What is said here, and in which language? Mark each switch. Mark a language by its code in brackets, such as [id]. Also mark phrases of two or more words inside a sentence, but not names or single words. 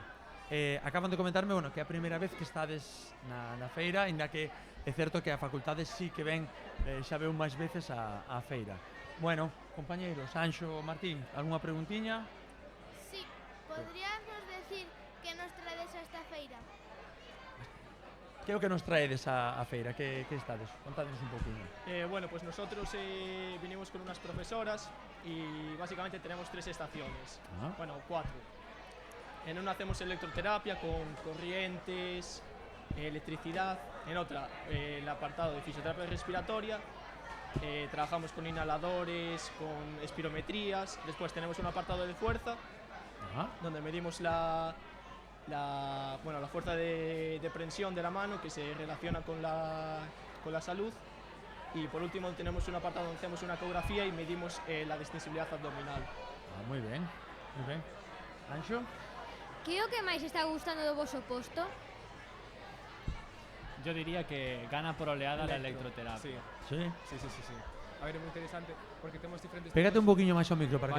[gl] Acaban de comentarme, bueno, que é a primeira vez que estades na feira, ainda que é certo que a facultade sí que ven, xa veu máis veces a feira. Bueno, compañeiros, Anxo, Martín, algunha preguntiña? [es] Sí, podríamos decir [gl] que nos traedes a esta feira? Que é o que nos traedes a feira? Que estades? Contádnos un poquinho. [es] Bueno, pues nosotros vinimos con unas profesoras y básicamente tenemos 3 estaciones. Bueno, 4. En una hacemos electroterapia con corrientes, electricidad. En otra, el apartado de fisioterapia respiratoria. Trabajamos con inhaladores, con espirometrías. Después tenemos un apartado de fuerza, donde medimos la fuerza de prensión de la mano, que se relaciona con la salud. Y por último tenemos un apartado donde hacemos una ecografía y medimos la distensibilidad abdominal. [gl] Moi ben, moi ben. Anxo? Que é o que máis está gustando do voso posto? [es] Yo diría que gana por oleada la electroterapia. Sí? Sí. [gl] A ver, é moi interesante porque temos diferentes Pégate tipos... un poquinho máis ao micro para